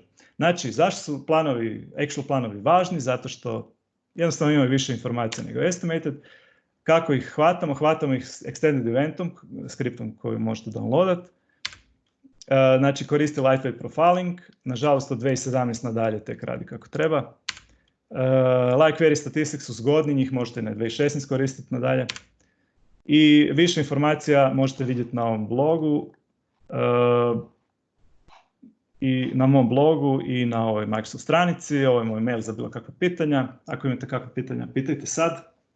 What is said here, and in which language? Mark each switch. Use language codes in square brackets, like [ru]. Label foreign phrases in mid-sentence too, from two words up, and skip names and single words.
[hr] Znači, zašto su actual planovi važni? Zato što jednostavno imaju više informacija nego estimated. Kako ih hvatamo? Hvatamo ih [en] extended eventom, [hr] skriptom koju možete downloadat. Znači, koristi [en] lightweight profiling, [hr] nažalost od 2017 nadalje tek radi kako treba. [en] Like query statistics [hr] su zgodni, njih možete na 2016 koristiti nadalje. I više informacija možete vidjeti na ovom blogu, i na mom blogu i na ovoj Microsoft stranici. Ovo je moj mail za bilo kakva pitanja. Ako imate kakva pitanja, pitajte sad.